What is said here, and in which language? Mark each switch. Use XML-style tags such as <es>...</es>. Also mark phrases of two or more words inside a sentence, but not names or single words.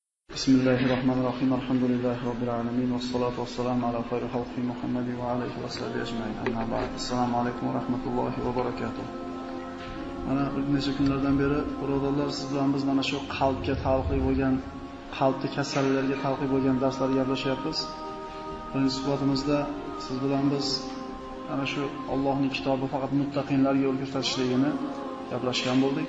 <ar>بسم الله الرحمن الرحيم. الحمد لله رب العالمين والصلاة والسلام على خير خلق محمد وعليه وصحبه أجمعين أما بعد. السلام عليكم ورحمة الله وبركاته.</ar> <uz>Mana bir necha kunlardan beri birodarlar siz bilan biz mana shu qalbga taalluqli bo'lgan, qalbni kasalliklarga taalluqli bo'lgan darslarga gaplashyapmiz. Birinchi suhbatimizda siz bilan biz ana shu Allohning kitobi faqat muttaqinlarga yo'l ko'rsatishligini gaplashgan bo'ldik.</uz>